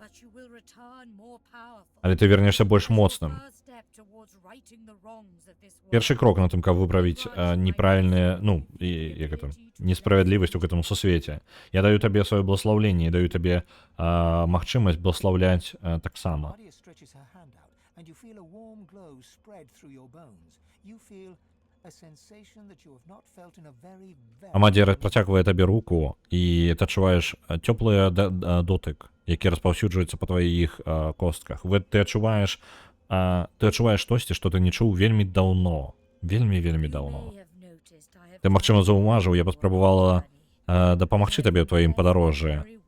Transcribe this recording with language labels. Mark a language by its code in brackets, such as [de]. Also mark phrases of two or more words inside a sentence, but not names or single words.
[be] Але ты вернешся больш моцным. Першы крок на тым, каб выправіць неправільныя, несправядлівасць у гэтым сусвеце. Я даю табе сваё благословленне, даю табе магчымасць благословляць таксама. [en] Amadia stretches her hand out, and you feel a warm glow spread through your bones. You feel a sensation that you have not felt in a very, very [be] Амадзя працягвае табе руку, і ты адчуваеш цёплы дотык, які распаўсюджваецца па тваіх костках. Ты адчуваеш штосьці, што ты не чуў вельмі даўно. Вельмі даўно. Ты, магчыма, заўважыў, я паспрабавала дапамагчы табе ў тваім падарожжы.